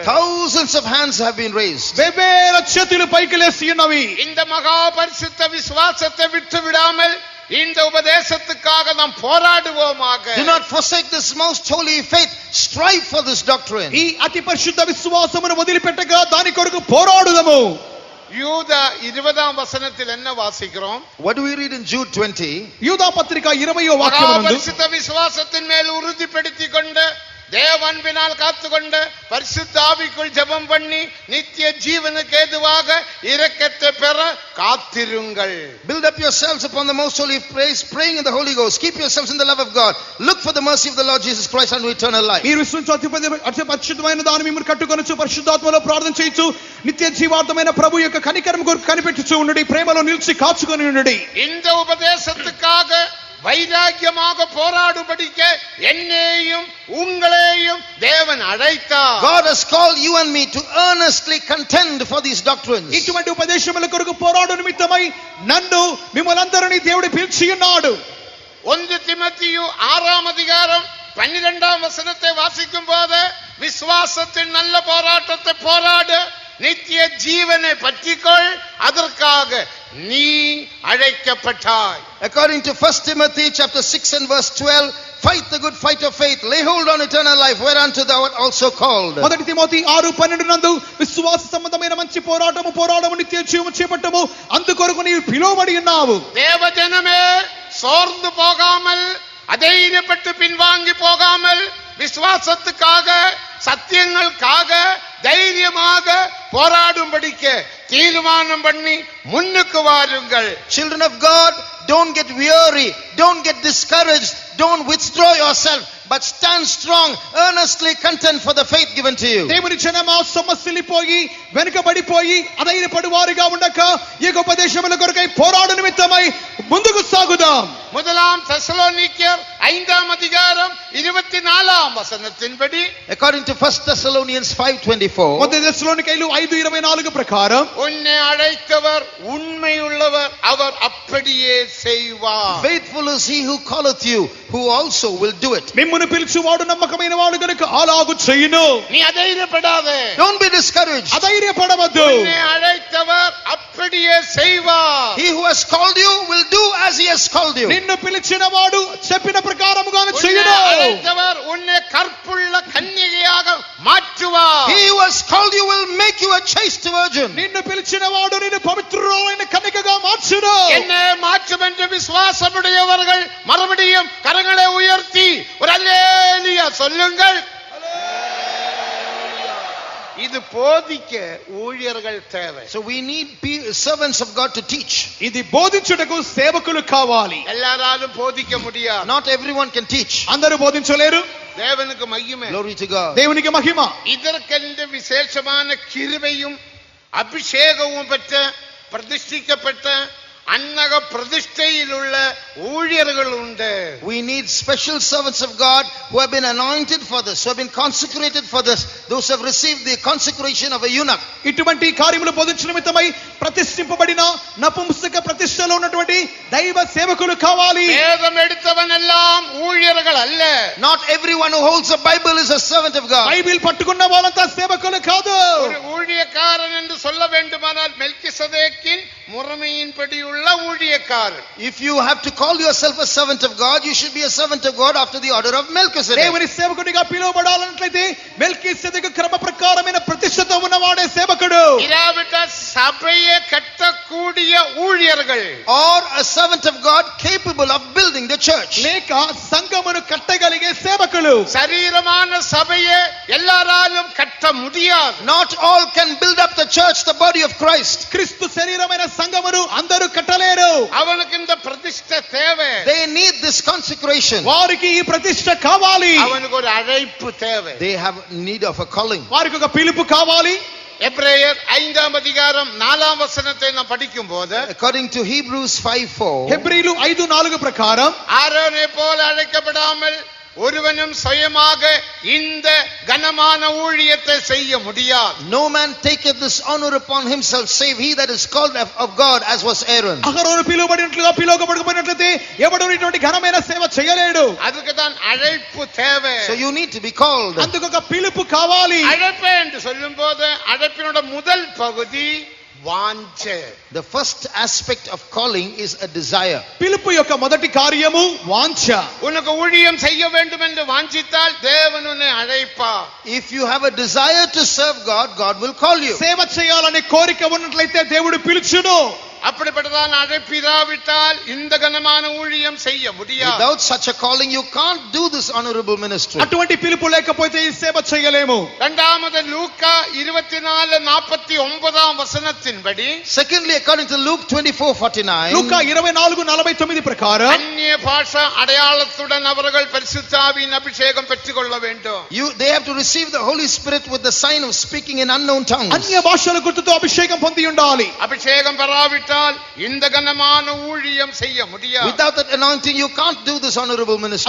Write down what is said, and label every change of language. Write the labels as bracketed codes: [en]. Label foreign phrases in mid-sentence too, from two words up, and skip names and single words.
[en] Thousands of hands have been raised. [te] வெவ்வேల చేతులు పైకి లేసి ఉన్నవి. [ta] இந்த மகா பரிசுத்த விசுவாசத்தை விட்டு விடாமல் இந்த உபதேசத்துக்காக நாம் போராடுவோமாக. [en] Do not forsake this most holy faith. Strive for this doctrine. [te] ఈ అతి పరిశుద్ధ విశ్వాసమును వదిలిపెట్టగా దాని కొరకు పోరాడుదము. [ta] யூதா 20ஆம் வசனத்தில் என்ன வாசிக்கிறோம்? [en] What do we read in Jude 20? [te] యూదా పత్రిక 20వ వాక్యమునందు [ta] பரிசுத்த விசுவாசத்தின் மேல் உறுதிப்படுத்திக் கொண்டு தேவன்பினால் காத்துக்கொண்டு பரிசுத்த ஆவிக்குள் ஜெபம் பண்ணி நித்திய ஜீவனுக்கு ஏதுவாக இரக்கத்தை பெற காத்திருங்கள். [en] Build up yourselves upon the most holy praise, praying in the Holy Ghost. Keep yourselves in the love of God. Look for the mercy of the Lord Jesus Christ unto eternal life. [te] మీరు విశ్వాస పరిశుద్ధమైన దాని మిమ్మల్ని కట్టుకొనొచ్చు, పరిశుద్ధాత్మలో ప్రార్థన చేయొచ్చు, నిత్య జీవార్థమైన ప్రభు యొక్క కనికరం కొరకు కనిపెట్టుచు ఉండండి, ప్రేమలో నిలిచి కాచుకొని ఉండండి. [ta] இந்த உபதேசத்துக்காக வைராக்கியமாக போராடும்படிக்க என்னையும் உங்களையும் தேவன் அழைத்தார். [en] God has called you and me to earnestly contend for these doctrines. [te] ఇటువంటి ఉపదేశముల కొరకు పోరాడు నిమిత్తమై నన్ను మిమ్మల్నందరినీ దేవుడు పిలిచి ఉన్నాడు. [ta] 1 திமோத்தேயு 6ஆம் அதிகாரம் 12ஆம் வசனத்தை வாசிக்கும் போது விசுவாசத்தின் நல்ல போராட்டத்தை போராடு, நித்திய ஜீவனை பற்றிக்கொள், அதற்காக நீ அழைக்கப்பட்டாய். [en] According to 1 Timothy chapter 6 and verse 12, fight the good fight of faith, lay hold on eternal life, whereunto thou art also called. [te] మొదటి తిమోతి 6:12 నందు విశ్వాస సంబంధమైన మంచి పోరాటము నిత్య జీవము చేపట్టము, అందుకొరకు నీవు పిలువబడి ఉన్నావు. [ta] தேவஜனமே, சோர்ந்து போகாமல், அதைரியப்பட்டு பின்வாங்கி போகாமல், விசுவாசத்துக்காக சத்தியங்களுக்காக தைரியமாக போராடும்படிக்க தீர்மானம் பண்ணி முன்னுக்கு வாருங்கள். [en] Children of God, don't get weary, don't get discouraged, don't withdraw yourself, but stand strong, earnestly contend for the faith given to you. [te] దేవుని జనమా, సొమ్మసిల్లిపోయి వెనుకబడిపోయి అధైర్యపడువారుగా ఉండక ఈ ఉపదేశముల కొరకై పోరాడు నిమిత్తమై ముందుకు సాగుదాం. [ta] முதலாம் தெசலோனிக்கேயர் 5ஆம் அதிகாரம் 24ஆம் வசனத்தின்படி, [en] According to 1 Thessalonians 5:24, [te] మొదటి తెస్సలోనికైలు 5:24 ప్రకారం, [ta] உன்னை அழைத்தவர் உண்மையுள்ளவர், அவர் அப்படியே செய்வார். [en] faithful is he who calleth you, who also will do it. [te] మిమ్మును పిలుచువాడు నమ్మకమైన వాడు గనుక అలాగు చేయును. [ta] நீ அதைரியப்படாதே, [en] Don't be discouraged. [te] అధైర్యపడవద్దు. [ta] உன்னை அழைத்தவர் அப்படியே செய்வார். [en] He who has called you will do as he has called you. [te] నిన్ను పిలిచిన వాడు చెప్పిన ప్రకారముగాను [ta] உன்னை [te] చేయును. [ta] அழைத்தவர் உன்னை கற்புள்ள கன்னிகையாக மாற்றுவார். [en] He who has called you will make you a chaste virgin. [te] నిన్ను పిలిచిన వాడు నిన్ను పవిత్రురాలైన కన్యకగా మార్చును. [ta] என்னை மாற்றும் என்று விசுவாசமுடையவர்கள் மறுபடியும் கரங்களை உயர்த்தி ஒரு அல்லேலூயா சொல்லுங்கள். இது போதிக்க ஊழியர்கள் தேவை. [en] So we need servants of God to teach. [te] ఇది బోధించుటకు సేవకులు కావాలి. [ta] எல்லாராலும் போதிக்க முடியாது. [en] Not everyone can teach. [te] అందరూ బోధించలేరు. [ta] தேவனுக்கு மகிமை. [en] Glory to God. [te] దేవునికి మహిమ. [ta] இதற்கென்று விசேஷமான கிருபையும் அபிஷேகமும் பெற்ற பிரதிஷ்டிக்கப்பட்ட அன்னக பிரதிஷ்டையில் உள்ள ஊழியர்கள் உண்டு. [en] We need special servants of God who have been anointed for this, who have been consecrated for this, those who have received the consecration of a eunuch. [te] ఇటువంటి కార్యములు బోధించు నిమిత్తమై ప్రతిష్ఠింపబడిన నపుంసక ప్రతిష్టలో ఉన్నటువంటి దైవ సేవకులు కావాలి. [ta] வேதம் எடுத்தவன் எல்லாம் ஊழியர்கள் அல்ல. [en] Not everyone who holds a Bible is a servant of God. [te] బైబిల్ పట్టుకున్న వాళ్ళంతా సేవకులు కాదు. [ta] ஒரு ஊழியக்காரன் என்று சொல்ல வேண்டுமானால் மெல்கிசதேக்கின் முறைமையின்படி உள்ள ஊழியக்காரன். [en] If you have to call yourself a servant of God, you should be a servant of God after the order of Melchizedek. [te] దేవుని సేవకుడిగా పిలువబడాలన్నట్లయితే మెల్కీసెదెకు క్రమ ప్రకారమైన ప్రతిష్టత ఉన్నవాడే సేవకుడు. [ta] இராவிட்ட சபையை கட்டக்கூடிய ஊழியர்கள். [en] Or a servant of God capable of building the church. [te] లేక సంఘమును కట్టగలిగే సేవకులు. [ta] சரீரமான சபையை எல்லாராலும் கட்ட முடியாது. [en] Not all can build up the church, the body of Christ. [te] క్రీస్తు శరీరమైన సంఘమును అందరూ కట్టలేరు. [ta] அவனுக்கு இந்த பிரதிஷ்டை தேவை. [en] They need this consecration. [te] వారికి ఈ ప్రతిష్ట కావాలి. [ta] அவனுக்கு ஒரு அழைப்பு தேவை. [en] They have need of a calling. [te] వారికి ఒక పిలుపు కావాలి. [ta] எபிரேயர் 5ஆம் அதிகாரம் 4ஆம் வசனத்தை நாம் படிக்கும் போது, [en] According to Hebrews 5:4, [te] హెబ్రీలు 5:4 ప్రకారం, [ta] ஆரோனை போல அழைக்கப்படாமல் ஒருவனும் சுயமாக இந்த கனமான ஊழியத்தை செய்ய முடியாது. [en] no man taketh this honor upon himself save he that is called of God, as was Aaron. [te] అహరోను పిలువబడినట్లుగా పిలువబడకపోయినట్లయితే ఎవడు ఇటువంటి ఘనమైన సేవ చేయలేడు. [ta] அதுக்கு தான் அழைப்பு தேவை. [en] So you need to be called. [te] అందుకు ఒక పిలుపు కావాలి. [ta] அழைப்பு என்று சொல்லும் போது அழைப்பினோட முதல் பகுதி வாஞ்சை. [en] The first aspect of calling is a desire. [te] పిలుపు యొక్క మొదటి కార్యము వాంఛ. [ta] உனக்கு ஊழியம் செய்ய வேண்டும் என்று வாஞ்சித்தால் தேவன் உன்னை அழைப்பார். [en] If you have a desire to serve God, God will call you. [te] సేవ చేయాలనే కోరిక ఉన్నట్లయితే దేవుడు పిలుచును. [ta] அப்படிப்பட்டதான் அழைப்பிராவிட்டால் இந்த கனமான ஊழியம் செய்ய முடியாது. [en] Without such a calling, you can't do this honorable ministry. [te] అటువంటి పిలుపు లేకపోతే ఈ సేవ చేయలేము. [ta] இரண்டாவது லூக்கா 24:49 வசனத்தின்படி, [en] Secondly, according to Luke 24:49, [te] లూకా 24:49 ప్రకారం, [ta] அந்நிய பாஷா அடையாளத்துடன் அவர்கள் பரிசுத்தாவின் அபிஷேகம் பெற்றுக்கொள்ள வேண்டும். [en] they have to receive the Holy Spirit with the sign of speaking in unknown tongues. [te] అన్య భాషల గుర్తుతో అభిషేకం పొంది ఉండాలి. [ta] அபிஷேகம் பெறாவிட்டால் இல்லாவிட்டால் இந்த கனமான ஊழியம் செய்ய முடியாது. [en] Without that anointing, you can't do this honorable ministry.